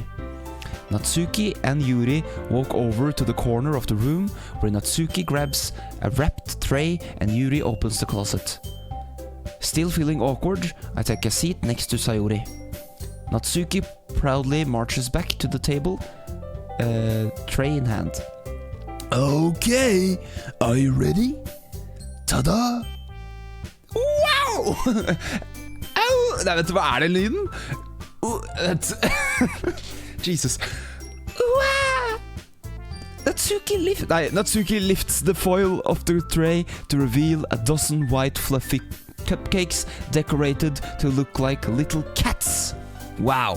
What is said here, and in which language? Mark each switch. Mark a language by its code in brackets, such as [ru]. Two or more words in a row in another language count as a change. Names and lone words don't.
[en] Natsuki and Yuri walk over to the corner of the room where Natsuki grabs a wrapped tray and Yuri opens the closet. Still feeling awkward, I take a seat next to Sayuri. Natsuki proudly marches back to the table, tray in hand. Okay, are you ready? Ta-da! Wow! Au! [no] Nei, vet du hva er den lyden? [en] Jesus. Natsuki lifts the foil of the tray to reveal a dozen white fluffy cupcakes decorated to look like little cats. Wow!